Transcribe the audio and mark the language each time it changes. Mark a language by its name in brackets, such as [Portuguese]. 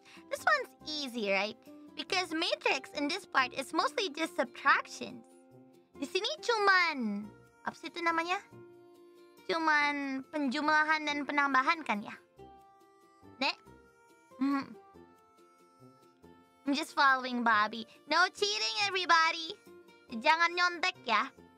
[English] This one's easy, right? Because matrix in this part is mostly just subtractions. [Indonesian] Di sini cuman... Apa sih itu namanya? Cuman penjumlahan dan penambahan kan ya? Ne? [English] I'm just following Bobby. No cheating, everybody. [Indonesian] Jangan nyontek ya.